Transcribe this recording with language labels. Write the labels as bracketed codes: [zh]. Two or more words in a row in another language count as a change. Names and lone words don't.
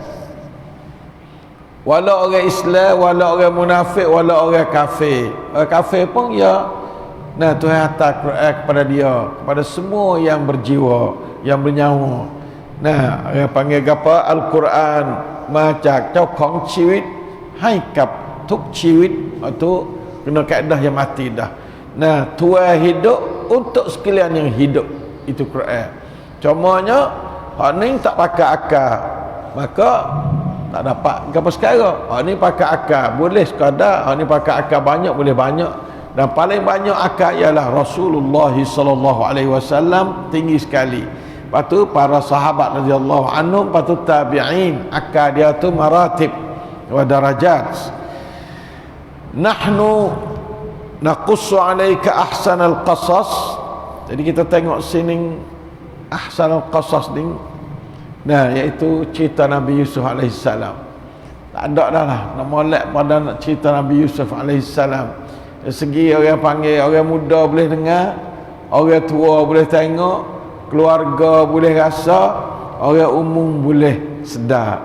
[mfa] Walau orang Islam, walau orang munafik, walau orang kafir. Orang kafir pun ya. Nah, Tuhan hantar Quran kepada dia, kepada semua yang berjiwa, yang bernyawa. Nah, yang panggil apa? Al-Quran [th] มาจากเจ้าของชีวิตให้กับทุกชีวิต [mfa] itu kena kaedah yang mati dah. Nah, Tuhan hidup untuk sekalian yang hidup, itu Quran. Cumanya hak ni tak pakai akal, maka tak dapat apa sekarang. Hak ni pakai akal boleh sekadar, hak ni pakai akal banyak boleh banyak. Dan paling banyak akal ialah Rasulullah [ar] صلى الله عليه وسلم, [mfa] tinggi sekali. Lepas tu para sahabat [ar] رضي الله عنهم, [mfa] lepas tu tabi'in, akal dia tu [ar] مراتب ودرجات. نحن نقص عليك أحسن القصص. [mfa] Jadi kita tengok sini [ar] أحسن القصص [mfa] ni, nah, iaitu cerita Nabi Yusuf [ar] عليه السلام. [mfa] Tak ada dah lah nak molek pada nak cerita Nabi Yusuf [ar] عليه السلام. [mfa] Dari segi orang panggil, orang muda boleh dengar, orang tua boleh tengok, keluarga boleh rasa, orang umum boleh sedar.